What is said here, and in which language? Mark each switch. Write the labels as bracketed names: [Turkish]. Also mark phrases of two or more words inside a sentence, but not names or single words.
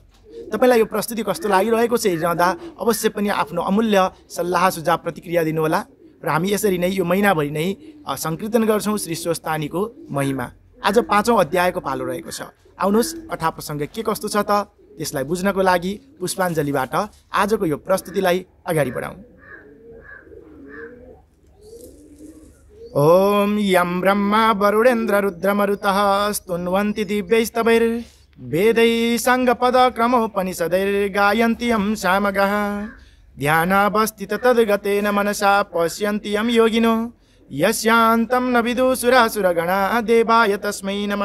[Nepali] तपाईँलाई यो प्रस्तुति कस्तो लागिरहेको छ हेरिरहँदा अवश्य पनि आफ्नो अमूल्य सल्लाह सुझाव प्रतिक्रिया दिनुहोला। र हामी यसरी नै यो महिनाभरि नै सङ्कीर्तन गर्छौँ श्री स्वस्थानीको महिमा। आज 5औं अध्यायको पालो रहेको छ। आउनुहोस् कथा प्रसङ्ग के कस्तो छ त त्यसलाई बुझ्नको लागि पुष्पाञ्जलीबाट आजको यो प्रस्तुतिलाई अगाडि बढाउँ। [Sanskrit] ओम यम ब्रह्मा वरुणेन्द्र रुद्रमरुतः स्तुन्वन्ति दिव्यैस्तवैर् वेदैः साङ्गपदक्रमोपनिषदैर्गायन्ति यं सामगः ध्यानावस्थित तद्गतेन मनसा पश्यन्ति यं योगिनो यस्यान्तं न विदुसुरासुरगणा देवाय तस्मै नमः।